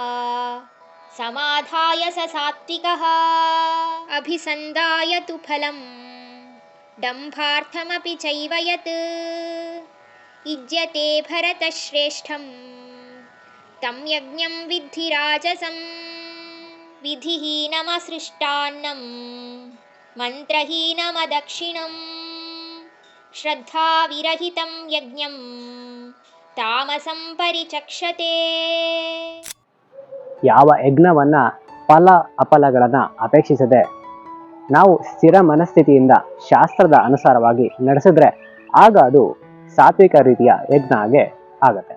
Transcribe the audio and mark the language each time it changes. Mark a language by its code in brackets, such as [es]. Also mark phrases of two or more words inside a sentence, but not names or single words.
[sa] ಸಮಾಧಾಯ ಸ ಸಾತ್ವಿಕಃ ಅಭಿಸಂಧಾಯ ತು ಫಲಂ ದಂಭಾರ್ಥಮಪಿ ಚೈವ ಯತ್ ಯುಜ್ಯತೆ ಭರತಶ್ರೇಷ್ಠಂ ತಂ ಯಜ್ಞಂ ವಿದ್ಧಿ ರಾಜಸಂ ವಿಧಿಹೀನಮಸೃಷ್ಟಾನ್ನಂ ಮಂತ್ರಹೀನಮದಕ್ಷಿಣಂ ಶ್ರದ್ಧಾವಿರಹಿತಂ ಯಜ್ಞಂ ತಾಮಸಂ ಪರಿಚಕ್ಷತೆ. [kn] ಯಾವ ಯಜ್ಞವನ್ನ ಫಲ ಅಫಲಗಳನ್ನು ಅಪೇಕ್ಷಿಸದೆ ನಾವು ಸ್ಥಿರ ಮನಸ್ಥಿತಿಯಿಂದ ಶಾಸ್ತ್ರದ ಅನುಸಾರವಾಗಿ ನಡೆಸಿದ್ರೆ ಆಗ ಅದು ಸಾತ್ವಿಕ ರೀತಿಯ ಯಜ್ಞ ಆಗತ್ತೆ.